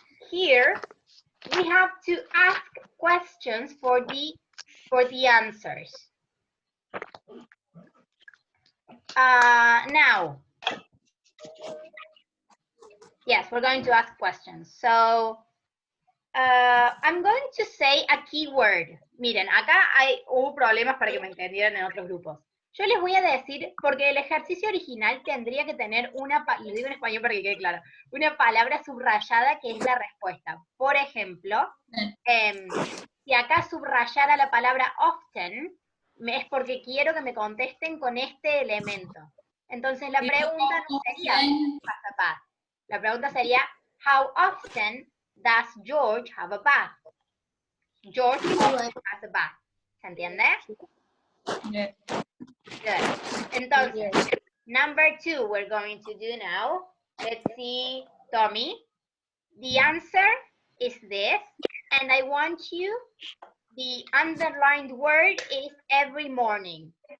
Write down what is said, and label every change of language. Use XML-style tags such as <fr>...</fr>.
<en>Here, we have to ask questions for the answers. Now, yes, we're going to ask questions. So, I'm going to say a keyword.</en> <es>Miren, acá hubo problemas para que me entendieran en otros grupos. Yo les voy a decir, porque el ejercicio original tendría que tener lo digo en español para que quede claro, una palabra subrayada que es la respuesta. Por ejemplo, si acá subrayara la palabra often, es porque quiero que me contesten con este elemento. Entonces la pregunta no sería</es> <en>has a bath.</en> <es>La pregunta sería</es> <en>how often does George have a bath? George often has a bath.</en> <es>¿Se entiende?</es> <en>Yeah. Good. Entonces, number 2 we're going to do now. Let's see, Tommy. The answer is this, and I want you, the underlined word is every morning.</en>